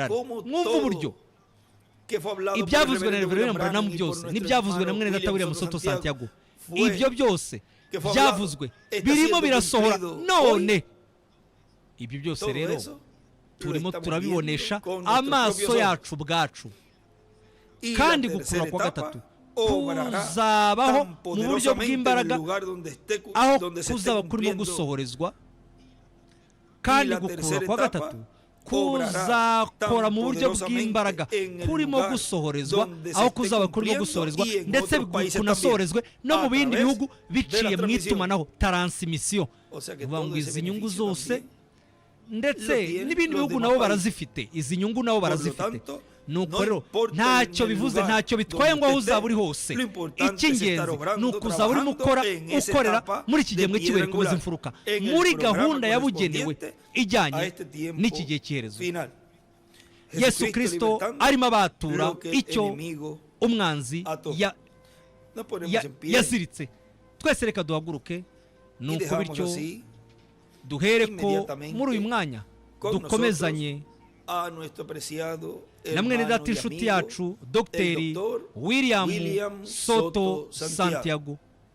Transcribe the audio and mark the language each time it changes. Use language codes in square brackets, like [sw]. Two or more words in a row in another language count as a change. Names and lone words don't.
[rw] Mwumva uburyo ibyavuzwe na Rev William Branham byose n'ibyavuzwe na mwene data William Soto Santiago, ibyo byose byavuzwe birimo birasohora none. Ibyo byose rero turimo turabibonesha amaso yacu ubwacu. [es] Y la [rw] kandi [es] tercera [rw] gukurura kwa [es] etapa [rw] gatatu [es] obrará [rw] kuzabaho [es] tan [rw] mu buryo [es] poderosamente en el [rw] bw'imbaraga [es] lugar donde [rw] aho [es] donde se esté [rw] kuzaba kurimo [es] cumpliendo. [rw] gusohorezwa kandi [es] la [rw] gukurura [es] tercera [rw] kwa [es] etapa [rw] gatatu [es] obrará [rw] kuzakora [es] tan [rw] mu buryo [es] poderosamente [rw] bw'imbaraga [es] en el [rw] kurimo [es] lugar [rw] gusohorezwa [es] donde se [rw] aho [es] esté [rw] kuzaba kurimo [es] cumpliendo [rw] gusohorezwa [es] y en [rw] ndetse [es] otros países [rw] kunasohorezwe no [es] también, [rw] mu [es] a [rw] bindi [es] través [rw] bihugu [es] de la [rw] biciye mu [es] transmisión. [rw] itumanaho taransimisiyo [es] O sea que [rw] bivuga [es] todo [rw] ngo [es] ese [rw] izi nyungu [es] beneficio [rw] zose [es] también [rw] ndetse [es] lo tienen [rw] n'ibindi [es] los [rw] bihugu [es] demás [rw] nabo [es] países. [rw] barazifite izi nyungu nabo [es] Por lo [rw] barazifite [es] tanto, [rw] nuko [es] no [rw] rero [es] importa [rw] ntacyo [es] en el [rw] bivuze [es] lugar [rw] ntacyo bitwaye ngo aho [es] donde [rw] uzaba uri [es] esté, [rw] hose [es] lo importante es [rw] icy'ingenzi [es] estar obrando, [rw] ni ukuzaba urimo ukora [es] trabajando en esa [rw] ukorera [es] etapa [rw] muri iki [es] de [rw] gihembwe cy'ibuye [es] piedra [rw] rikomeza [es] angular, [rw] imfuruka [es] en el [rw] muri [es] programa [rw] gahunda yabugenewe [es] correspondiente a [rw] ijyanye [es] este tiempo [rw] n'iki gihe cy'iherezo [es] final. yesu kirisito libertando [rw] arimo abatura [es] lo que el [rw] icyo [es] enemigo [rw] umwanzi [es] ató. Nos ponemos en pie [rw] yaziritse twese reka duhaguruke [es] y [rw] ni uko [es] dejamos [rw] bityo [es] así [rw] duhere ko [es] inmediatamente [rw] muri uyu mwanya [es] con [rw] dukomezanye [es] a nuestro apreciado [rw] na mwene [es] hermano [rw] data [es] y [rw] inshuti [es] amigo, [rw] yacu [es] el [rw] dogiteri [es] doctor william William soto Soto Santiago. santiago